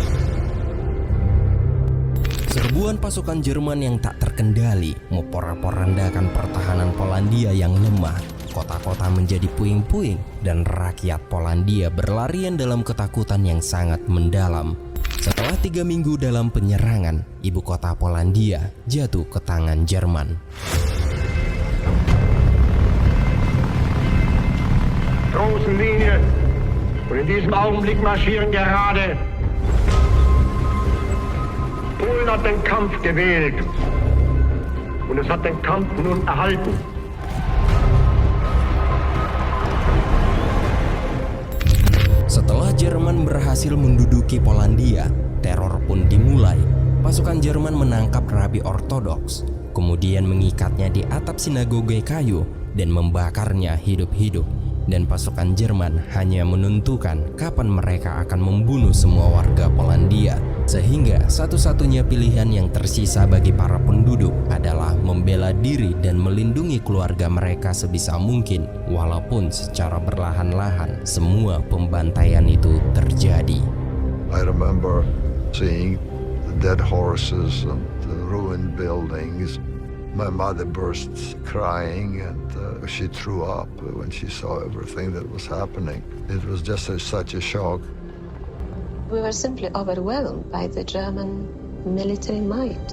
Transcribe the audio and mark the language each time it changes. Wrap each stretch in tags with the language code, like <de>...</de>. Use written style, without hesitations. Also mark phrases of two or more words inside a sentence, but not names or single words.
<id>Serbuan pasukan Jerman yang tak terkendali memporak-porandakan pertahanan Polandia yang lemah. Kota-kota menjadi puing-puing dan rakyat Polandia berlarian dalam ketakutan yang sangat mendalam. Setelah 3 minggu dalam penyerangan, ibu kota Polandia jatuh ke tangan Jerman.</id> <de>Großen Linie und in diesem Augenblick marschieren gerade. Polen hat den Kampf gewählt und es hat den Kampf nun erhalten.</de> <id>Setelah Jerman berhasil menduduki Polandia, teror pun dimulai. Pasukan Jerman menangkap rabi ortodoks, kemudian mengikatnya di atap sinagoge kayu dan membakarnya hidup-hidup. Dan pasukan Jerman hanya menentukan kapan mereka akan membunuh semua warga Polandia. Sehingga satu-satunya pilihan yang tersisa bagi para penduduk adalah membela diri dan melindungi keluarga mereka sebisa mungkin. Walaupun secara perlahan-lahan semua pembantaian itu terjadi.</id> <en>I remember seeing the dead horses and the ruined buildings. My mother burst crying and she threw up when she saw everything that was happening. It was just such a shock. We were simply overwhelmed by the German military might.</en>